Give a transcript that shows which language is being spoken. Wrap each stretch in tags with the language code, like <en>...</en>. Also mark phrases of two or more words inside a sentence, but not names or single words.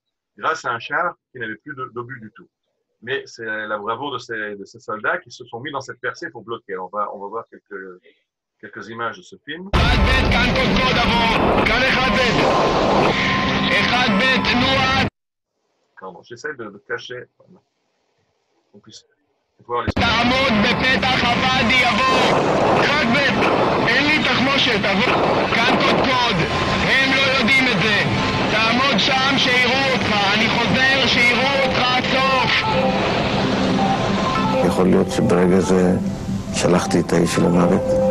<fr>Grâce à un char qui n'avait plus d'obus du tout. Mais c'est la bravoure de ces soldats qui se sont mis dans cette percée pour bloquer. On va voir quelques images de ce film. Pardon, j'essaie de cacher. On puisse voir les...</fr> <he>תעמוד בפתח הוואדי יבוא חד בית, אין לי תחמושת, תבוא כאן קודקוד, הם לא יודעים את זה, תעמוד שם שיראו אותך, אני חוזר שיראו אותך עד סוף. יכול להיות שברגע זה שלחתי את האיש למוות.</he>